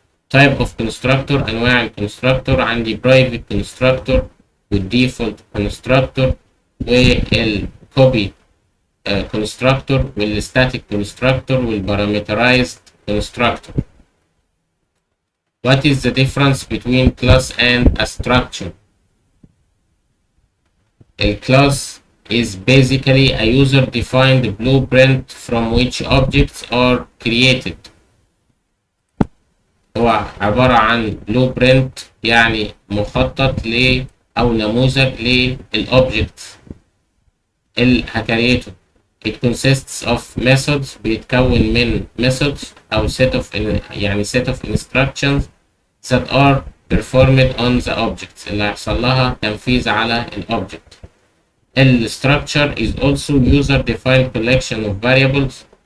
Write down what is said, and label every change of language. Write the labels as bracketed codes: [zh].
[en] Type of constructor، [ar] أنواع الكونستراكتور عندي [en] private constructor والdefault constructor والcopy constructor والstatic constructor والparameterized constructor. What is the difference between class and a structure? A class is basically a user-defined blueprint from which objects are created. [ar] هو عبارة عن blueprint يعني مخطط أو نموذج للobjects اللي هكريته. [en] It consists of methods، [ar] بيتكون من [en] methods أو set of instructions that are performed on the objects [ar] اللي هيحصل لها تنفيذ على الobject. [en] The structure is also user-defined collection of variables.